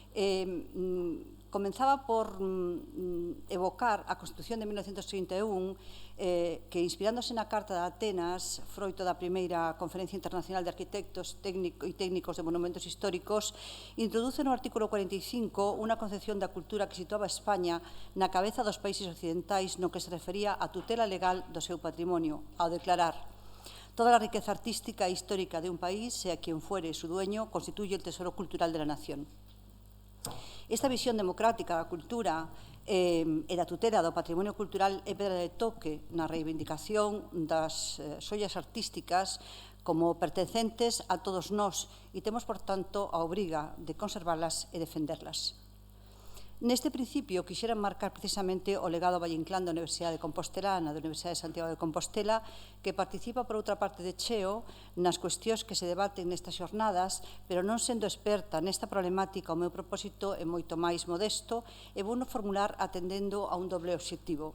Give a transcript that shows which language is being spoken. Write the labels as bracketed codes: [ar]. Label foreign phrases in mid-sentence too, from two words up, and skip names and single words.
[gl] Comenzaba por evocar a Constitución de 1931 que, inspirándose na Carta de Atenas, froito da primeira Conferencia Internacional de Arquitectos e Técnicos de Monumentos Históricos, introduce no artículo 45 unha concepción da cultura que situaba a España na cabeza dos países occidentais no que se refería á tutela legal do seu patrimonio, ao declarar: [es] toda la riqueza artística e histórica de un país, sea quien fuere su dueño, constituye el tesoro cultural de la nación. [gl] Esta visión democrática da cultura e da tutela do patrimonio cultural é pedra de toque na reivindicación das xoias artísticas como pertencentes a todos nós e temos, por tanto, a obriga de conservarlas e defenderlas. Neste principio, quixera marcar precisamente o legado Valle Inclán da Universidade de Compostela, da Universidade de Santiago de Compostela, que participa, por outra parte, de cheo nas cuestións que se debaten nestas xornadas, pero non sendo experta nesta problemática, o meu propósito é moito máis modesto e vou formular atendendo a un doble obxectivo.